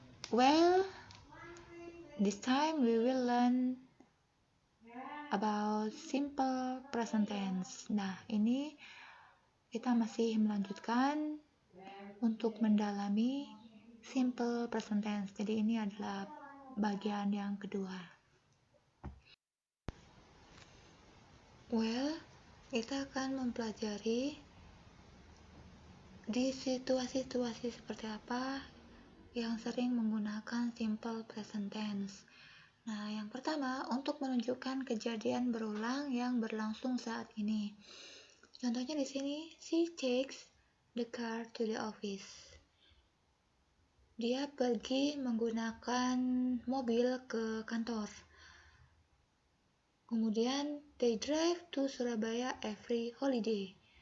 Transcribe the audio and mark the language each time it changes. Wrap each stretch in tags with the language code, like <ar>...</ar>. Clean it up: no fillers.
<en>Well, this time we will learn about simple present tense.</en> <id>Nah, ini kita masih melanjutkan untuk mendalami simple present tense. Jadi ini adalah bagian yang kedua. Well, kita akan mempelajari di situasi-situasi seperti apa yang sering menggunakan simple present tense. Nah, yang pertama, untuk menunjukkan kejadian berulang yang berlangsung saat ini. Contohnya di sini,</id> <en>she takes the car to the office.</en> <id>Dia pergi menggunakan mobil ke kantor. Kemudian,</id> <en>they drive to Surabaya every holiday.</en>